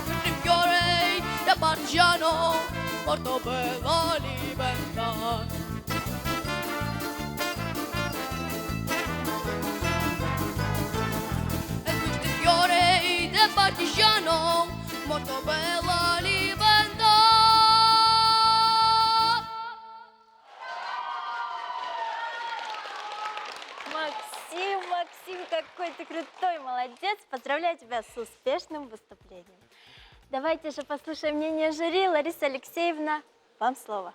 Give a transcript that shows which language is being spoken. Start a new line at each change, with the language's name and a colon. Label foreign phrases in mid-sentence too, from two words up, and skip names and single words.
Italian: Questi fiori da partigiano porto per la libertà. Fiore del partigiano, morto per la libertà.
Russian: Максим, какой ты крутой, молодец! Поздравляю тебя с успешным выступлением. Давайте же послушаем мнение жюри. Лариса Алексеевна, вам слово.